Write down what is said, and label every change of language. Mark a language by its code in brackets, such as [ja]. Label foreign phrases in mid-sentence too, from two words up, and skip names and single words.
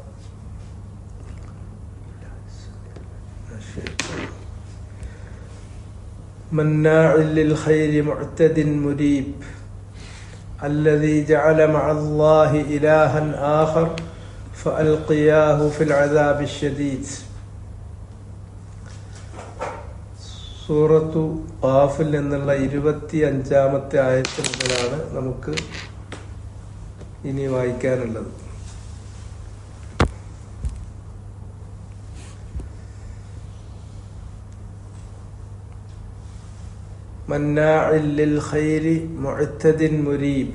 [ar] مناع للخير معتد مريب، الذي جعل مع الله إلها آخر فألقياه في العذاب الشديد. [ml] സൂറത്തു ഖാഫിൽ എന്നുള്ള 25-ാമത്തെ ആയത്ത് മുതലാണ് നമുക്ക് ഇനി വായിക്കാനുള്ളത്. [ar] مناع للخير معتد مريب.